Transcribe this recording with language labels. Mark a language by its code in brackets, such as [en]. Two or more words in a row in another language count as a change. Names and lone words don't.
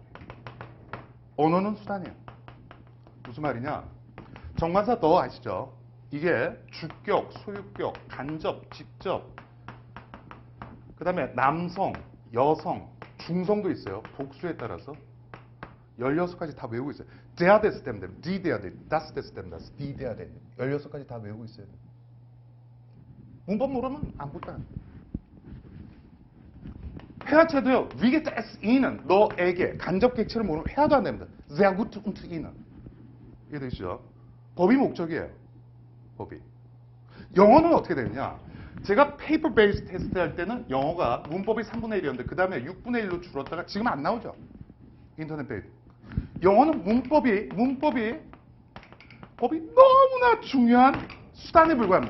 [ko] 언어는 수단이에요. 무슨 말이냐. 정관사 더 아시죠? 이게 주격, 소유격, 간접, 직접. 그 다음에 남성, 여성, 중성도 있어요. 복수에 따라서. 16가지 다 외우고 있어요. [de] der des dem, die der dem, das des dem, das die der dem. [ko] 16가지 다 외우고 있어요. 문법 모르면 아무것도 안 돼. 회화체도요. [de] wie geht es Ihnen? [ko] 너에게. 간접 객체를 모르면 회화도 안 됩니다. [de] sehr gut und Ihnen. [ko] 이해되시죠? 법이 목적이에요. 법이. 영어는 어떻게 되느냐? 제가 [en] paper base test [ko] 할 때는 영어가 문법이 3분의 1이었는데 그 다음에 6분의 1로 줄었다가 지금 안 나오죠. [en] internet base. [ko] 영어는 문법이 너무나 중요한 수단에 불과합니다.